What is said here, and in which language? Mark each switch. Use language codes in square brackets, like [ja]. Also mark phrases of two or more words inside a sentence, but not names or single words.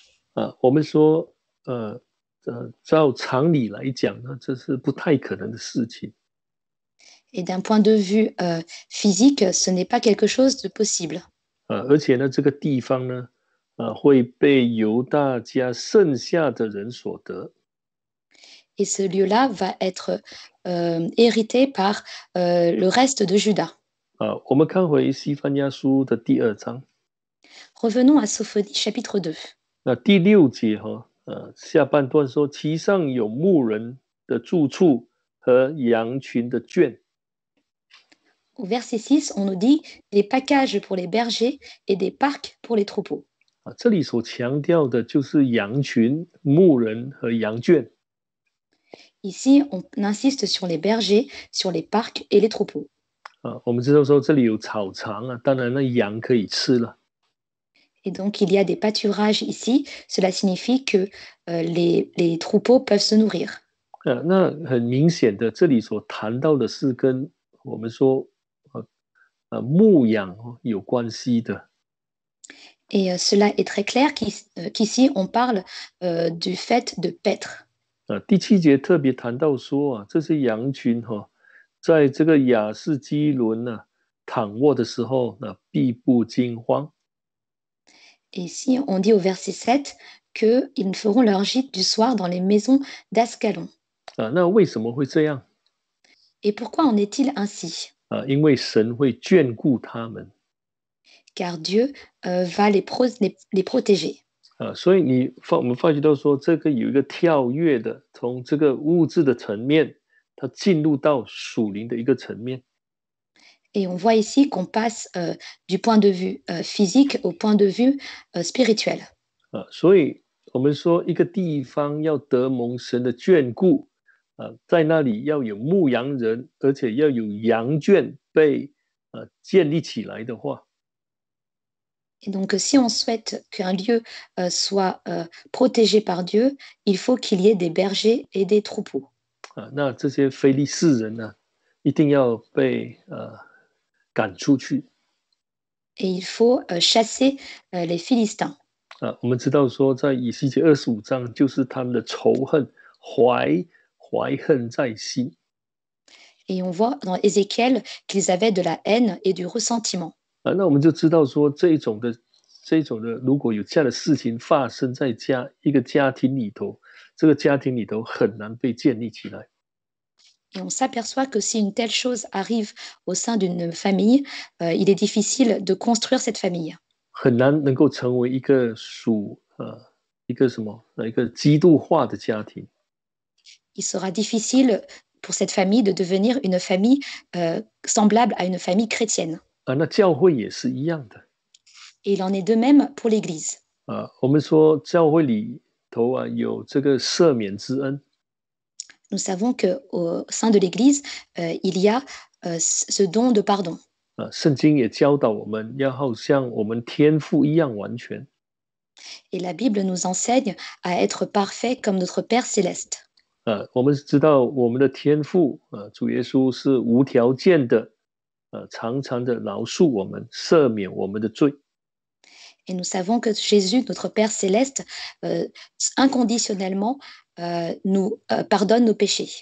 [zh] 我们说照常理来讲呢，这是不太可能的事情。 [fr] Et d'un point de vue physique, ce n'est pas quelque chose de possible. [zh] 而且呢，这个地方呢，会被犹大家剩下的人所得。 [fr] Et ce lieu-là va être hérité par le reste de Juda. [zh] 我们看回西番雅书的第2章， [fr] Revenons à Sophonie chapitre 2. [zh] 那第6节下半段说，其上有牧人的住处和羊群的圈。 [fr] Au verset 6, on nous dit des packages pour les bergers et des parcs pour les troupeaux. [zh] 这里所强调的就是羊群、牧人和羊圈。 [fr] Ici, on insiste sur les bergers, sur les parcs et les troupeaux. [zh] 我们知道说这里有草场当然那羊可以吃了。 [fr] Et donc, il y a des pâturages ici. Cela signifie que les troupeaux peuvent se nourrir. [zh] 那很明显的，这里所谈到的是跟我们说牧养有关系的。 [fr] Et cela est très clair qu'ici, on parle du fait de paître. [zh] 第7节特别谈到说这些羊群在这个亚士基伦躺卧的时候必不惊慌。 [fr] Et ici, on dit au verset 7 qu'ils feront leur gîte du soir dans les maisons d'Ascalon. [zh] 那为什么会这样？ [fr] Et pourquoi en est-il ainsi? [zh] 因为神会眷顾他们。 [fr] Car Dieu va les protéger. [zh] 所以我们发觉到说，这个有一个跳跃的，从这个物质的层面，它进入到属灵的一个层面。 [fr] Et on voit ici qu'on passe du point de vue physique au point de vue spirituel. [zh] 所以我们说一个地方要得蒙神的眷顾在那里要有牧羊人，而且要有羊圈被建立起来的话， [fr] Et donc, si on souhaite qu'un lieu soit protégé par Dieu, il faut qu'il y ait des bergers et des troupeaux. [zh] 那这些非利士人呢，一定要被赶出去。 [fr] Et il faut chasser les Philistins. [zh] 我们知道说，在以西结25章，就是他们的仇恨，怀恨在心。 [fr] Et on voit dans Ézéchiel qu'ils avaient de la haine et du ressentiment. [zh] 那我们就知道说，这种的，如果有这样的事情发生在一个家庭里头，这个家庭里头很难被建立起来。 [fr] Et on s'aperçoit que si une telle chose arrive au sein d'une famille, il est difficile de construire cette famille. [zh] 很难能够成为一个一个基督化的家庭。 [fr] Il sera difficile pour cette famille de devenir une famille semblable à une famille chrétienne. [zh] 那教会也是一样的。 [fr] Et il en est de même pour l'Église. [zh] 我们说教会里头有这个赦免之恩。 [fr] Nous savons qu'au sein de l'Église, il y a ce don de pardon. [zh] 圣经也教导我们要好像我们天父一样完全。 [fr] Et la Bible nous enseigne à être parfait comme notre Père céleste. [zh] 我们知道我们的天父主耶稣是无条件的常常的饶恕我们，赦免我们的罪。 [fr] Et nous savons que Jésus, notre Père céleste, inconditionnellement nous pardonne nos péchés.